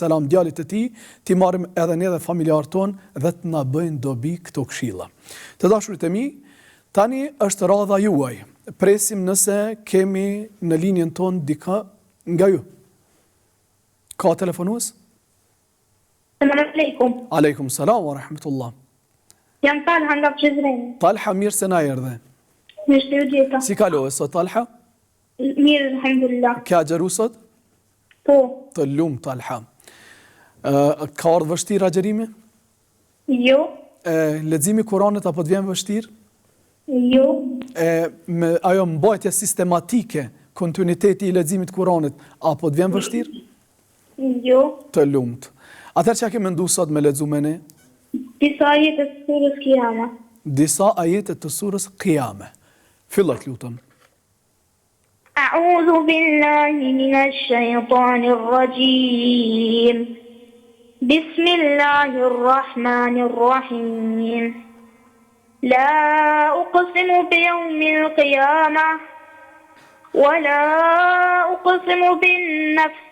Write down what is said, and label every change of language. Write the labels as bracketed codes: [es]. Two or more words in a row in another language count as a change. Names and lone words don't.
[sq] djalit të tij, ti marrim edhe ne dhe familjarët tonë dhe të na bëjnë dobi këto këshilla. Të dashurit e mi, tani është radha juaj. Presim nëse kemi në linjën tonë dika nga ju. Ka telefonues? [ar] السلام عليكم. عليكم السلام ورحمة الله. [sq] Jam Talha nga Prizren. Talha, mirë se na erdhe. Mirë se u gjeta. Si kalove sot, Talha? Mirë, alhamdulillah. Kja gjeru sot? Po. Të lumë, Talha. Ka ardhë vështirë agjerimi? Jo. Leximi Kuranit apo të vjen vështirë? Jo. Ajo mbajtja sistematike, kontinuiteti i leximit Kuranit, apo të vjen vështirë? Jo. Të lumt. Atëherë çka ke menduar sot me lexu me ne? Disa ajete të surës Qiyama. Disa ajete të surës Qiyama. Fillo të lutem. [ar] أعوذ بالله من الشيطان الرجيم بسم الله الرحمن الرحيم لا أقسم بيوم القيامة ولا أقسم بالنفس